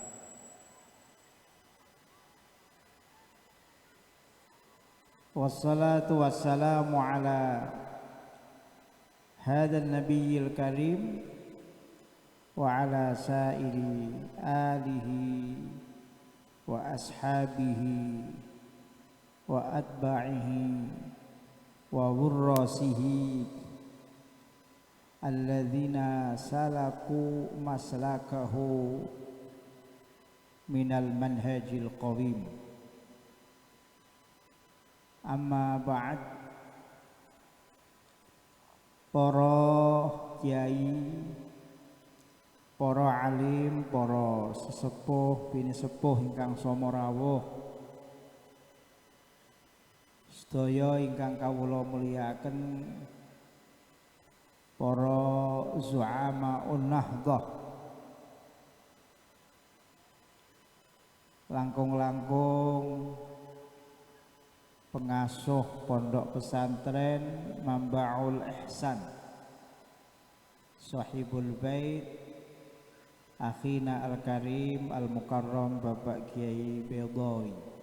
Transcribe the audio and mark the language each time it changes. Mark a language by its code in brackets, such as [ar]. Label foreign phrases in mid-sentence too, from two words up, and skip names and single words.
[ar] والصلاة والسلام على هذا النبي الكريم وعلى سائر آله وأصحابه وأتباعه وورثته الذين سلكوا مسلكه من المنهج القويم. أما بعد. [jv] Para kiai, para alim, para sesepuh bini sepuh ingkang sama rawuh, sedaya ingkang kawula mulyakaken, para [ar] زعماء النهضة, [jv] langkung-langkung pengasuh pondok pesantren Mambaul Ihsan, [ar] صاحب البيت أخينا الكريم المكرم [jv] Bapak Kiai Bedawi.